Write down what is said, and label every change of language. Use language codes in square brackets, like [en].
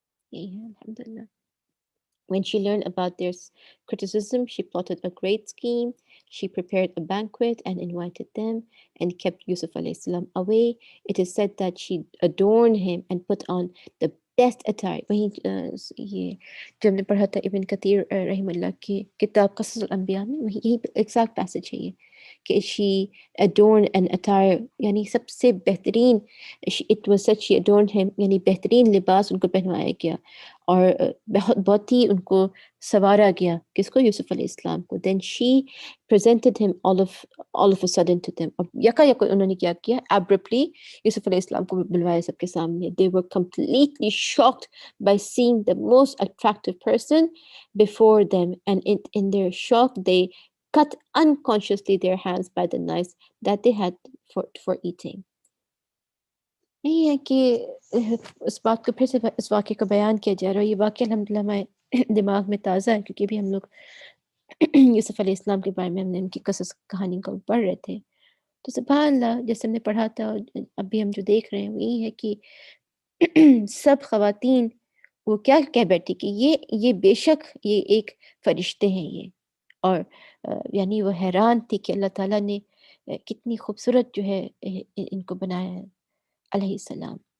[en] Yeah, alhamdulillah. When she learned about their criticism, she plotted a great scheme. She prepared a banquet and invited them and kept Yusuf alayhi salam away. It is said that she adorned him and put on the best attire. [hi] वहीं ये जो हमने पढ़ा था इब्न कतीर रहमतुल्लाह की किताब क़सस अल-अंबिया में, वही यही एग्जैक्ट पैसेज है ये कि [en] she adorned an attire, [hi] यानी सबसे बेहतरीन, [en] it was said she adorned him, [hi] यानी बेहतरीन लिबास उनको पहनवाया गया और बहुत बहुत ही उनको सवारा गया, किसको, यूसुफ अलैहिस्सलाम को. [en] then she presented him all of a sudden to them, [hi] और यका उन्होंने क्या किया, एब्रप्टली यूसुफ अलैहिस्सलाम को बुलवाया सबके सामने. [en] They were completely shocked by seeing the most attractive person before them, and in their shock they cut unconsciously their hands by the knives that they had for eating. [hi] नहीं है कि उस बात को फिर से इस वाक़ये को बयान किया जा रहा है. ये वाक़या अल्हम्दुलिल्लाह हमारे दिमाग में ताज़ा है, क्योंकि अभी हम लोग यूसुफ़ अलैहिस्सलाम के बारे में हमने उनकी कसस कहानी को पढ़ रहे थे. तो सुबहान अल्लाह, जैसे हमने पढ़ा था और अभी हम जो देख रहे हैं वो यही है कि सब ख़वातीन वो क्या कह बैठी कि ये बेशक ये एक फ़रिश्ते हैं ये, और यानी वो हैरान थी कि अल्लाह ताला ने कितनी खूबसूरत जो है इनको बनाया है अलैहिस्सलाम.